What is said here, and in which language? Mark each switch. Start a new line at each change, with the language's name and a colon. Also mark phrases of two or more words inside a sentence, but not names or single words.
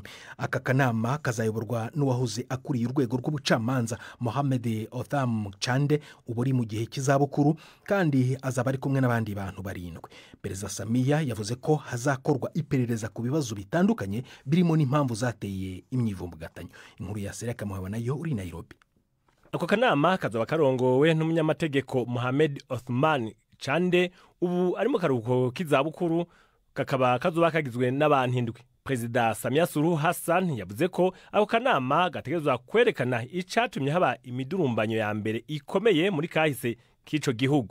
Kinyarwanda: Aka kanama kazayoborwa n'uwahoze akuriye urwego rw'ubucamanza Mohamed Otham Chande uburi mu gihe cy'izabukuru, kandi azaba ari kumwe n'abandi bantu 7. Perezida Samia yavuze ko hazakorwa iperereza ku bibazo bitandukanye birimo n'impamvu zateye imyivumbagatanyo. Inkuru ya Sereka Muhaba nayo uri Nairobi.
Rundi: Ako kanama kazaba karongowe n'umunyamategeko Mohamed Othman Chande ubu ari mu karuhuko k'izabukuru, kakaba kazoba kagizwe n'abantu 7. Perezida Samia Suluhu Hassan yavuze ko ako kanama gategerezwa kwerekana icatumye haba imidurumbanyo ya mbere ikomeye muri kahise k'ico gihugu.